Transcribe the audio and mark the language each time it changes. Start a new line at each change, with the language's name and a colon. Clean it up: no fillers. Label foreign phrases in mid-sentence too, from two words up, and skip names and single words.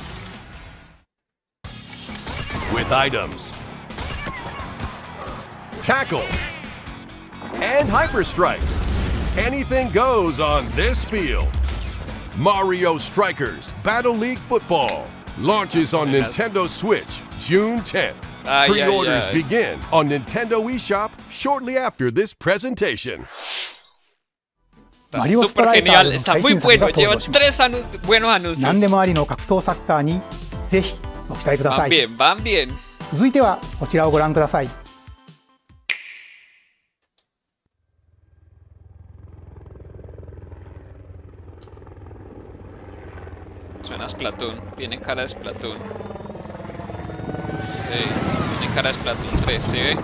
English: With items, tackles, and hyper strikes, anything goes on this field. Mario Strikers Battle League Football launches on Nintendo Switch June 10th.
Spanish: Ay,
English: Pre-orders
Spanish: ay, ay.
English: begin on Nintendo eShop shortly after this presentation.
Spanish: Está
Japanese: Mario
Spanish: súper
Japanese: Striker
Spanish: genial,
Japanese: の
Spanish: está
Japanese: 最
Spanish: muy
Japanese: 新作が
Spanish: bueno.
Japanese: 登
Spanish: Lleva
Japanese: 場します。
Spanish: 3 buenos
Japanese: 何で
Spanish: anuncios.
Japanese: もありの格闘サッカーにぜひご期待くださ
Spanish: Van
Japanese: い。
Spanish: bien, van bien.
Japanese: 続いてはこちらをご覧ください。
Spanish: Suena a Splatoon, tiene cara de Splatoon. Sí, tiene cara de Splatoon 3, ¿sí ve?